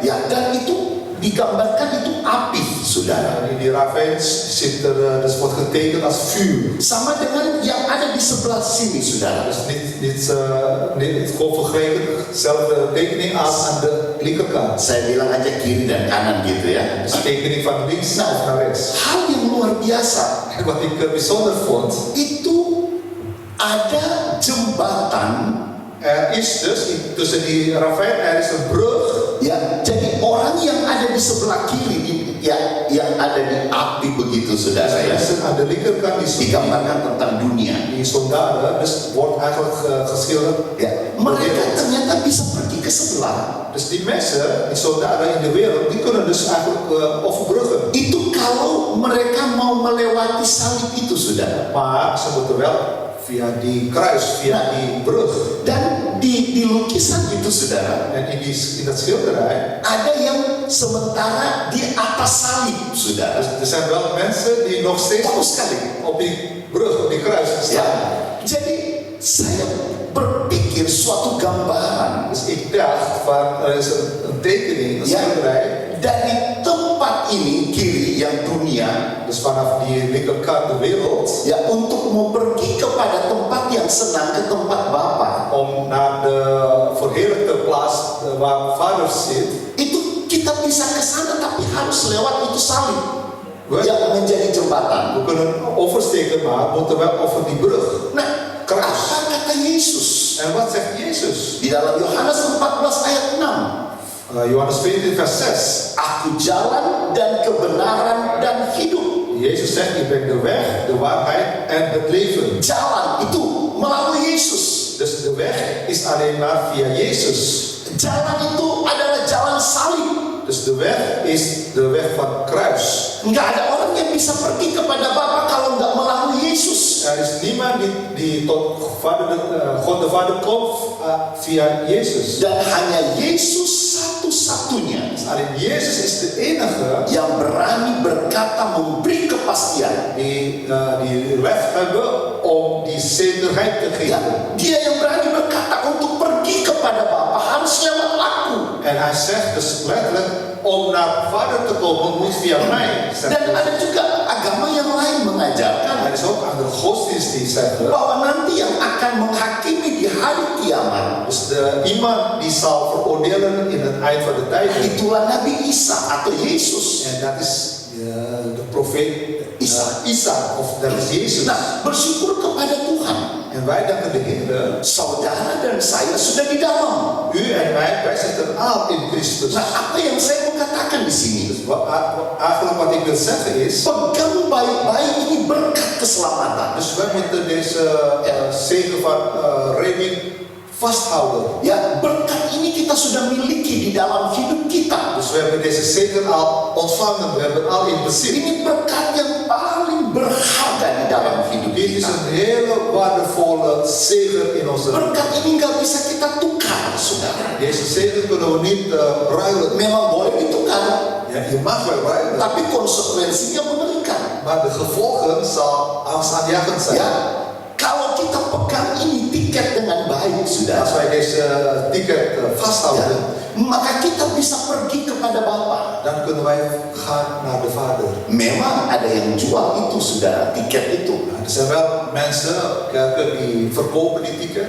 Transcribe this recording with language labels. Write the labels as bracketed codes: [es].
[id] Ya, dan itu digambarkan itu api, saudara. [nl] En in die ravijn zit dus wordt getekend als vuur. [id] Sama dengan yang ada di sebelah sini, saudara. [nl] Dus niet gewoon vergeleken, dezelfde tekening als aan de linkerkant. [id] Saya bilang aja kiri dan kanan gitu ya. [nl] Dus tekening van links of naar rechts. [id] Hal yang luar biasa, [nl] En wat ik bijzonder vond, [id] itu ada jembatan. [nl] er is dus tussen die ravijn, er is een brug. [id] Ya, jadi orang yang ada di sebelah kiri, yang ada di api begitu, saudara ya. [nl] Mensen aan de linkerkant [id] Digambarkan tentang dunia. [nl] die soldaten, dus wordt eigenlijk geschilderd. [id] Ya, mereka ternyata bisa pergi ke sebelah. [nl] Dus die mensen, die soldaten in de wereld, die kunnen dus eigenlijk overbruggen. [id] Itu kalau mereka mau melewati salib itu, saudara. [nl] Maar ze moeten wel via die kruis, via die brug. [id] Dan di lukisan itu, saudara, [nl] En in dat schilderij, [id] ada yang sementara di atas salib, saudara. [nl] dus er zijn wel mensen die nog steeds [id] Bagus sekali. [nl] op die brug, op die kruis [id] Ya, [nl] staan. [id] jadi saya berpikir suatu gambaran. [nl] Dus ik dacht van, er is een tekening, een [id] Ya, [nl] schilderij. [id] dari tempat ini kiri yang dunia, [nl] Dus vanaf die linkerkant de wereld, [id] ya, untuk mau pergi kepada tempat yang senang, ke tempat Bapa. [nl] om naar de verheerlijkte plaats waar Vader zit. [id] Itu kita bisa ke sana tapi harus lewat itu salib [nl] We, [id] yang menjadi jembatan. [nl] we kunnen oversteken, maar moeten wel over die brug. [id] Nah, apa kata Yesus [nl] En wat zegt Jezus? [id] di dalam Yohanes 14 ayat 6? [nl] Johannes 14 vers 6. [id] Aku jalan dan kebenaran dan hidup. [nl] Jezus zegt, ik ben de weg, de waarheid en het leven. [id] Jalan itu melalui Yesus. [nl] Dus de weg is alleen maar via Jezus. [id] Jalan itu adalah jalan salib. [nl] Dus de weg is de weg van kruis. [id] Nggak ada orang yang bisa pergi kepada Bapa kalau nggak melalui Yesus. [nl] Er is niemand die tot God de Vader komt via Jezus. [id] Dan hanya Yesus satu-satunya [nl] Alleen Jezus is de enige [id] yang berani berkata memberi kepastian. [nl] die lef hebben om die zekerheid te [id] Ya, [nl] geven. [id] dia yang berani berkata untuk pergi kepada Bapa harus lewat aku. [nl] En hij zegt dus letterlijk, om naar Vader te komen moet via mij. [id] Dan ada juga agama yang lain mengajarkan [nl] Er is ook andere godsdienst die zeggen, [id] bahwa nanti yang akan menghakimi di hari kiamat [nl] dus iemand die zal veroordelen in het eind van de tijd. [id] itulah Nabi Isa atau Yesus. [nl] En dat is de profeet Isa, of dat is Jezus. [id] Nah, bersyukur kepada Tuhan. [nl] En wij danken de Heer. [id] Saudara dan saya sudah di dalam. [nl] U en wij zitten al in Christus. [id] Nah, apa yang saya mau katakan di sini? [nl] Dus eigenlijk wat ik wil zeggen is, [id] Pegang baik-baik ini berkat keselamatan. [nl] dus wij moeten deze zegen van redding vasthouden. [id] Ya, berkat ini kita sudah miliki di dalam hidup kita. [nl] Dus we hebben deze zegen al ontvangen, we hebben al in bezit. [id] Ini berkat yang paling berharga di dalam hidup [nl] Dit is [id] kita. [nl] een hele waardevolle zegen in onze leven. [id] Berkat ini nggak bisa kita tukar, saudara. [nl] Deze zegen kunnen we niet ruilen. [id] Memang boleh ditukar, [nl] Ja, je mag wel ruilen, [id] tapi konsekuensinya mengerikan. [nl] maar de gevolgen zal angstaanjagend zijn. [id] Ya, kalau kita pegang ini tiket dengan baik, saudara, [nl] Als wij deze ticket vasthouden, [id] maka kita bisa pergi kepada Bapa. [nl] dan kunnen wij gaan naar de Vader. [id] Memang ada yang jual itu, saudara, tiket itu [nl] Er zijn wel mensen, kerken die verkopen die tickets.